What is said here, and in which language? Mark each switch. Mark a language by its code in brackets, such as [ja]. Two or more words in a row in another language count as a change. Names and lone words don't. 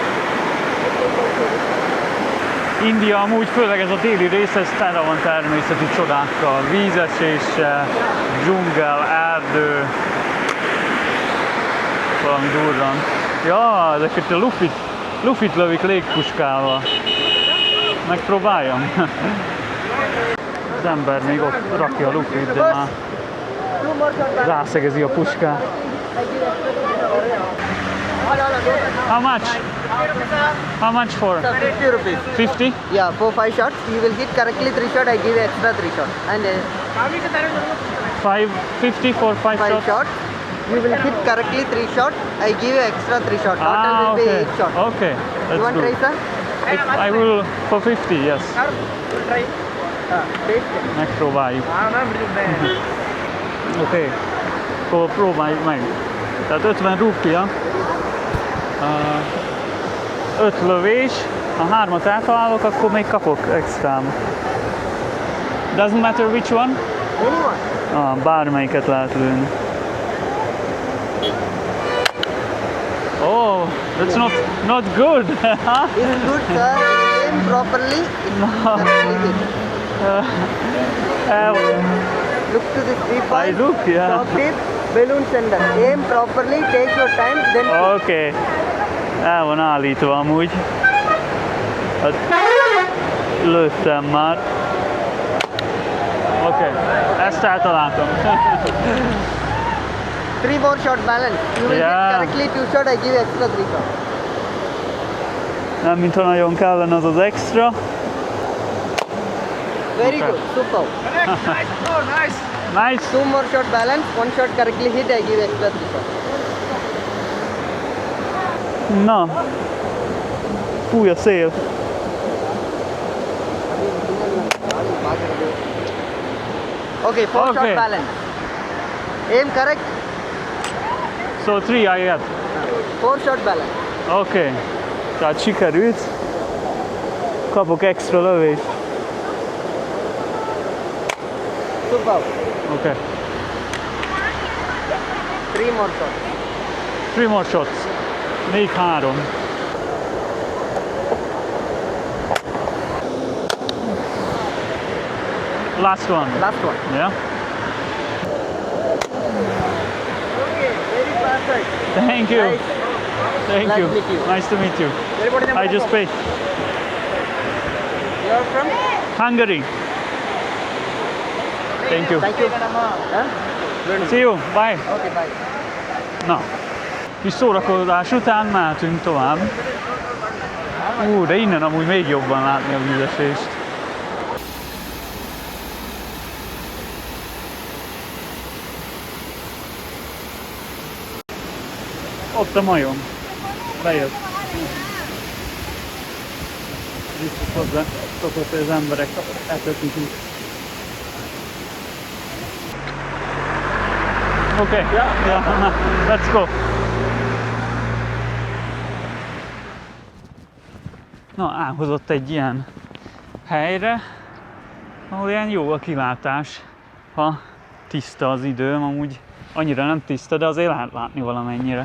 [hu] India amúgy, főleg ez a déli rész, ez tele van természeti csodákkal, vízeséssel, dzsungel, erdő, valami durran. Ja, ezeket a lufit lövik légpuskával. Megpróbáljam. Az ember még ott rakja a lufit, de már rászegezi a puskát. [en] How much? How much for? 50 rupees. 50? Yeah, for 5 shots. You will hit correctly 3 shots. I give you extra 3 shots. And 550 for 5 5 shots? shots. You will hit correctly 3 shots. I give you extra 3 shots. Total will be okay. 8 shots. Okay, You want that's try, good. sir? I will for 50, yes. Try. Taste. [hu] Megpróbáljuk. Oké, akkor próbáljuk meg. Tehát 50 rupia, 5 lövés, ha 3-at eltalálok, akkor még kapok extrám. [en] Doesn't matter which one? Anyone? [hu] Bármelyiket lehet lőni. [en] Oh, that's not good. It's good, sir. Aim properly. It's correctly hit. Look to the 3 points. I look, yeah. Top tip, balloon sender. Aim properly. Take your time. Then shoot. [hu] Oké. El van állítva amúgy. Hát, lőttem már. Oké, ezt eltaláltam. [en] 3 more shot balance. You will Yeah. hit correctly 2 shot. I give you extra 3 shot. [hu] Nem mintha nagyon kellene az extra. [en] Very Okay. good. Super. Nice. 2 more shot balance. 1 shot correctly hit. I give you extra 3 shot. [hu] Na, fúj a szél. [en] Okay, 4 Okay. shot balance. Aim correct. So 3 I had. 4 shot balance. [hu] Oké. Tehát sikerült. Kapok extra lövést. [en] Superb. [hu] Oké. [en] 3 more shots. 3 more shots. Még 3. Last one. Last one. Yeah. Okay, very perfect. Thank you. Nice. Thank Nice you. to meet you. Nice to meet you. Everybody I just paid. You are from? Hungary. Thank you. Thank you. Huh? See you. Bye. Okay, bye. [hu] Na, kis szórakozás után mehetünk tovább. De innen amúgy még jobban látni a vízesést. Ott a majom. Bejött. Biztos hozzá szokott, hogy az emberek etetik itt. [en] Okay. Yeah. Let's go. [hu] Na, elhozott egy ilyen helyre, ahol ilyen jó a kilátás, ha tiszta az idő, amúgy annyira nem tiszta, de azért lehet látni valamennyire.